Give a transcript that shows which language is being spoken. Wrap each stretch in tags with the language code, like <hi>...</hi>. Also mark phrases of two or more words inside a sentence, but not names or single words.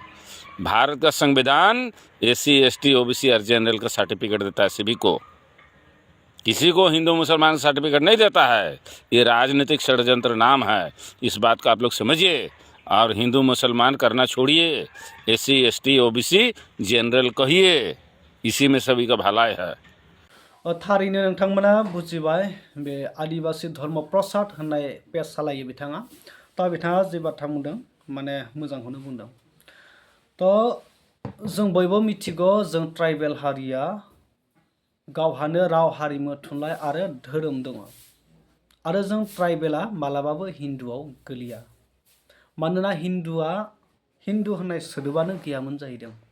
<hi>भारत का संविधान SC ST OBC और जनरल का सर्टिफिकेट देता है सभी को, किसी को हिंदू मुसलमान का सर्टिफिकेट नहीं देता है। ये राजनीतिक षड्यंत्र नाम है, इस बात को आप लोग समझिए और हिंदू मुसलमान करना छोड़िए। SC ST OBC जनरल कहिए, इसी में सभी का भलाई है।</hi> <brx>थारैनो नोंथांमोना बुजिबाय, बे आदिबासी धर्म प्रसाद होननाय पेज सालायो बिथाङा। दा बिथाङा जे बाथ्रा बुंदों माने मोजांखौनो बुंदों। तो जों बयबो मिथिगौ जों ट्राइबेल हारिया गावहानो राव हारिमु थुनलाइ आरो धोरोम दङ आरो जों ट्राइबेला मालाबाबो हिन्दुआव गोलैया मानोना हिन्दु होननाय सोदोबानो गैयामोन जाहैदों</brx>